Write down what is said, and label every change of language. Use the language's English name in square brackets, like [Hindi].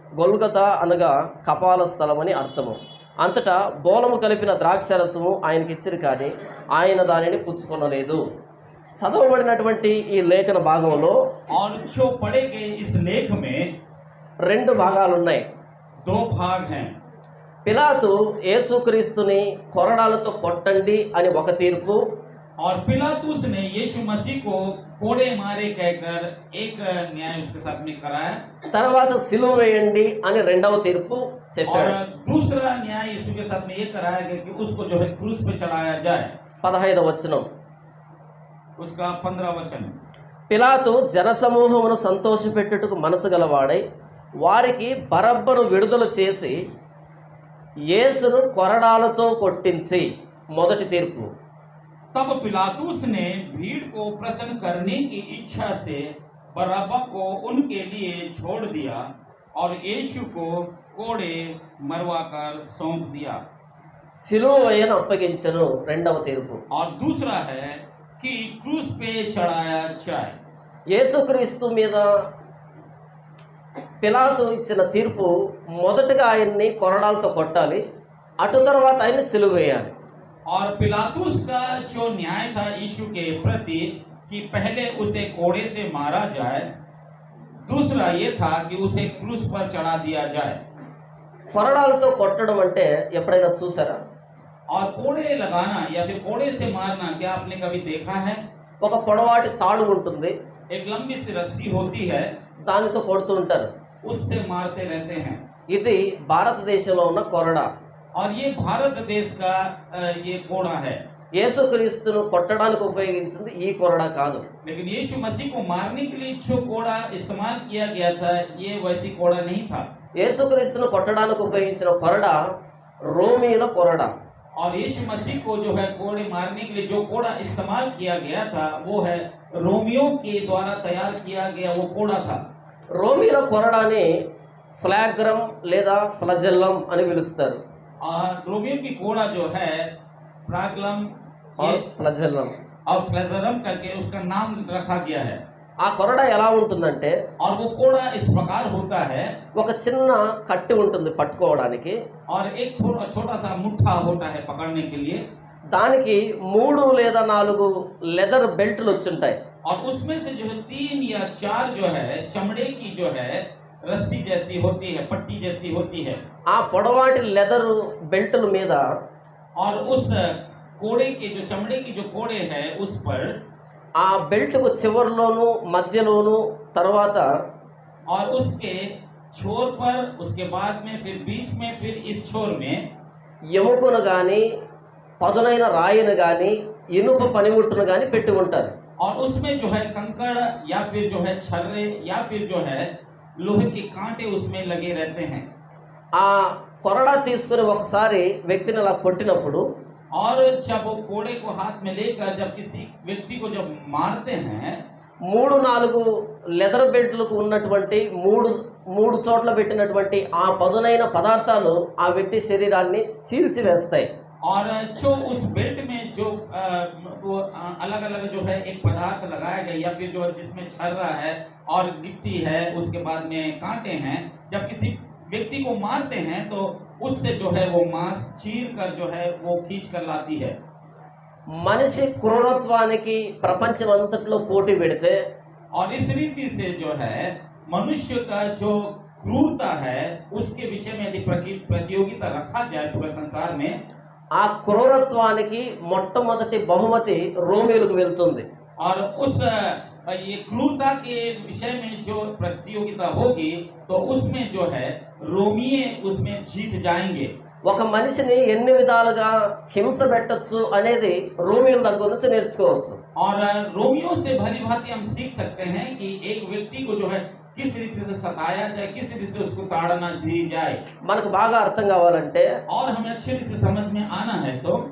[Telugu] గొల్గొతా అనగా కపాల స్థలమని అర్థము। అంతటా బోలము కలిపిన ద్రాక్షరసము ఆయనకి ఇచ్చిరి, కానీ ఆయన దానిని పుచ్చుకొనలేదు। చదవబడినటువంటి ఈ లేఖన భాగంలో [Hindi] और जो पढ़े गए इस लेख में [Telugu] 2 భాగాలు ఉన్నాయి। [Hindi] 2 भाग हैं। [Telugu] పిలాతు యేసుక్రీస్తుని కొరడాలతో కొట్టండి అని ఒక తీర్పు, [Hindi] और पिलातुस ने यीशु मसीह को कोड़े मारे कहकर एक न्याय उसके साथ में कराया। [Telugu] తర్వాత సిలువ వేయండి అని రెండవ తీర్పు [Hindi] और [Telugu] చెప్పాడు। [Hindi] दूसरा न्याय यीशु के साथ में ये कराया गया कि उसको जो है क्रूस पे चढ़ाया जाए। [Telugu] 15వ వచనం। [Hindi] उसका 15 वचन। [Telugu] పిలాతు జనసమూహమును సంతోషపెట్టుటకు మనసు గలవాడై వారికి బరబ్బను విడుదల చేసి యేసును కొరడాలతో కొట్టించి, మొదటి తీర్పు। [Hindi] तब पिलातुस ने भीड़ को प्रसन्न करने की इच्छा से बरअब्बा को उनके लिए छोड़ दिया और यीशु को कोड़े मरवाकर सौंप दिया। [Telugu] సిలువ వేయను అప్పగించెను, రెండవ తీర్పు। [Hindi] और दूसरा है कि क्रूस पे चढ़ाया जाए। [Telugu] యేసుక్రీస్తు మీద పిలాతు ఇచ్చిన తీర్పు మొదటగా ఆయన్ని కొరడాలతో కొట్టాలి, అటు తర్వాత ఆయన్ని సిలువ వేయాలి। [Hindi] और पिलातुस का जो न्याय था यीशु के प्रति कि पहले उसे कोड़े से मारा जाए, दूसरा ये था कि उसे क्रूस पर चढ़ा दिया जाए। [Telugu] కొరడాలతో కొట్టడం అంటే ఎప్పుడైనా చూసారా? [Hindi] और कोड़े लगाना या फिर कोड़े से मारना क्या आपने कभी देखा है? [Telugu] ఒక పొడవాటి తాడు ఉంటుంది, [Hindi] एक लंबी सी रस्सी होती है, [Telugu] దానితో కొడుతూ ఉంటారు। [Hindi] उससे मारते रहते हैं। [Telugu] ఇది భారతదేశంలో ఉన్న కొరడా। [Hindi] और ये भारत देश का ये कोड़ा है। [Telugu] యేసుక్రీస్తును కొట్టడానికి ఉపయోగించింది ఈ కొరడా కాదు। [Hindi] लेकिन यीशु मसीह को मारने के लिए जो कोड़ा इस्तेमाल किया गया था ये वैसी कोड़ा नहीं था। [Telugu] యేసుక్రీస్తును కొట్టడానికి ఉపయోగించిన కొరడా రోమీల కొరడా। [Hindi] और यीशु मसीह को जो है कोड़े मारने के लिए जो कोड़ा इस्तेमाल किया गया था वो है रोमियों के द्वारा तैयार किया गया वो कोड़ा था। [Telugu] రోమీల కొరడాని ఫ్లాగ్రమ్ లేదా ఫ్లజెల్లం అని పిలుస్తారు। [Hindi] और रोमियों की कोड़ा जो है प्राग्लम और फ्लजेल्लम और फ्लैजरम करके उसका नाम रखा गया है। [Telugu] ఆ కొరడా ఎలా ఉంటుందంటే [Hindi] और वो कोड़ा इस प्रकार होता है, [Telugu] ఒక చిన్న కట్టి ఉంటుంది పట్టుకోవడానికి, [Hindi] और एक थोड़ा छोटा सा मुट्ठा होता है पकड़ने के लिए, [Telugu] దానికి 3 లేదా 4 లెదర్ బెల్ట్లు వచ్చుంటాయి। [Hindi] और उसमें से जो है 3 या 4 जो है चमड़े की जो है रस्सी जैसी होती है, पट्टी जैसी होती है। [Telugu] ఆ పొడవాటి లెదర్ బెల్టుల మీద [Hindi] और उस कोड़े के जो चमड़े की जो कोड़े है उस पर [Telugu] ఆ బెల్ట్కు చివర్లోను మధ్యలోను తర్వాత [Hindi] और उसके छोर पर, उसके बाद में फिर बीच में, फिर इस छोर में [Telugu] ఎముకను కానీ పదునైన రాయిని కానీ ఇనుప పనిముట్టును కానీ పెట్టి ఉంటారు. [Hindi] और उसमें जो है कंकड़ या फिर जो है छर्रे या फिर जो है लोहे के कांटे उसमें लगे रहते हैं। [Telugu] ఆ కొరడా తీసుకుని ఒకసారి వ్యక్తిని అలా కొట్టినప్పుడు [Hindi] और जब वो कोड़े को हाथ में लेकर जब किसी व्यक्ति को जब मारते हैं [Telugu] 3-4 లెదర్ బెల్ట్లకు ఉన్నటువంటి మూడు చోట్ల పెట్టినటువంటి ఆ పదునైన పదార్థాలు ఆ వ్యక్తి శరీరాన్ని చీల్చివేస్తాయి. [Hindi] और जो उस बेल्ट में जो वो अलग अलग जो है एक पदार्थ लगाया गया या फिर जो जिसमें छर्रा है और गिट्टी है, उसके बाद में कांटे हैं, जब किसी व्यक्ति को मारते हैं तो उससे जो है वो मांस चीर कर जो है वो खींच कर लाती है। [Telugu] మనిషి క్రూరత్వానికి ప్రపంచమంతట్లో పోటీ పెడితే [Hindi] और इस रीति से जो है मनुष्य का जो क्रूरता है उसके विषय में यदि प्रतियोगिता रखा जाए पूरे संसार में, [Telugu] ఆ క్రూరత్వానికి మొట్టమొదటి బహుమతి రోమియోలకు వెళ్తుంది. [Hindi] और उस ये क्रूरता के विषय में जो प्रतियोगिता होगी तो उसमें जो है रोमिये उसमें जीत जाएंगे। [Telugu] ఒక మనిషిని ఎన్ని విధాలుగా హింస పెట్టొచ్చు అనేది రోమియోల దగ్గర నుంచి నేర్చుకోవచ్చు. [Hindi] और रोमियो से भली भांति हम सीख सकते हैं कि एक व्यक्ति को जो है किस रीति से सताया जाए, किस रीति से उसको ताड़ना दी जाए। [Telugu] మనకు బాగా అర్థం కావాలంటే [Hindi] और हमें अच्छी रीति से समझ में आना है तो